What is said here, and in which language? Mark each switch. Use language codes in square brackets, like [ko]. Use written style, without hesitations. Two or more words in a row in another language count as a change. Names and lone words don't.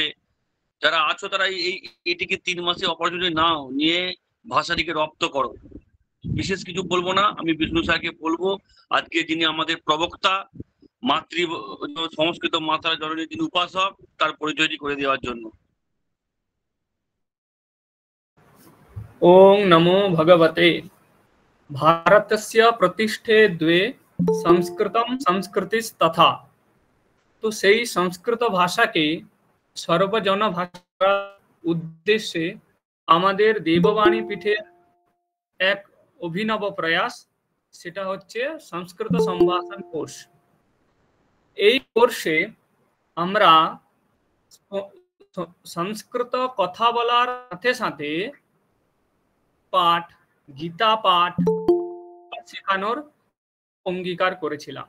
[bn] যারা আছো তারা এটিকে 3 মাসে অপরচুনিটি নাও, নিয়ে ভাষাটিকে রপ্ত করো। বিশেষ কিছু বলবো না, আমি বিষ্ণু স্যারকে বলবো আজকে যিনি আমাদের প্রবক্তা, সংস্কৃত মাতা জননী যিনি উপাসক, তার পরিচয়টি করে দেওয়ার জন্য। [sa] ओम नमो भगवते। भारतस्य प्रतिष्ठे द्वे संस्कृतम संस्कृतिस्तथा। [bn] तो সেই সংস্কৃত ভাষাকে সর্বজন ভাষার উদ্দেশ্যে আমাদের দেববাণী পীঠের এক অভিনব প্রয়াস, সেটা হচ্ছে সংস্কৃত সম্ভাষণ কোর্স। এই কোর্সে আমরা সংস্কৃত কথা বলার সাথে সাথে পাঠ, গীতা পাঠ শেখানোর অঙ্গীকার করেছিলাম।